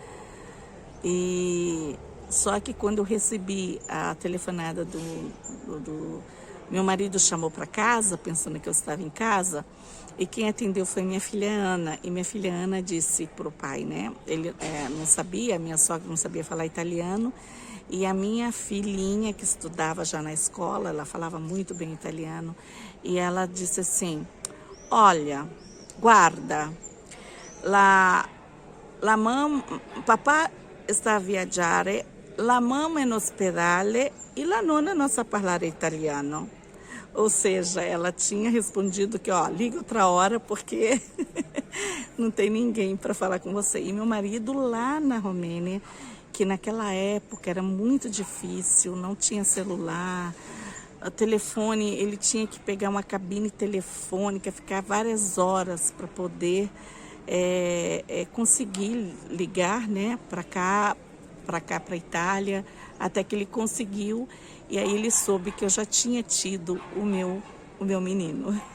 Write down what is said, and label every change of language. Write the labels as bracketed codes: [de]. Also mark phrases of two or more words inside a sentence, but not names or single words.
[pt] E só que quando eu recebi a telefonada do meu marido chamou para casa, pensando que eu estava em casa, e quem atendeu foi minha filha Ana. E minha filha Ana disse para o pai, né? Ele não sabia, minha sogra não sabia falar italiano, e a minha filhinha, que estudava já na escola, ela falava muito bem italiano, e ela disse assim, olha, [it] guarda, papà sta a viaggiare, la mamma è no ospedale e la nonna non sa parlare italiano. [pt] Ou seja, ela tinha respondido que, ó, liga outra hora porque não tem ninguém para falar com você. E meu marido lá na Romênia, que naquela época era muito difícil, não tinha celular, o telefone, ele tinha que pegar uma cabine telefônica, ficar várias horas para poder conseguir ligar, né, para cá, para Itália, até que ele conseguiu, e aí ele soube que eu já tinha tido o meu menino.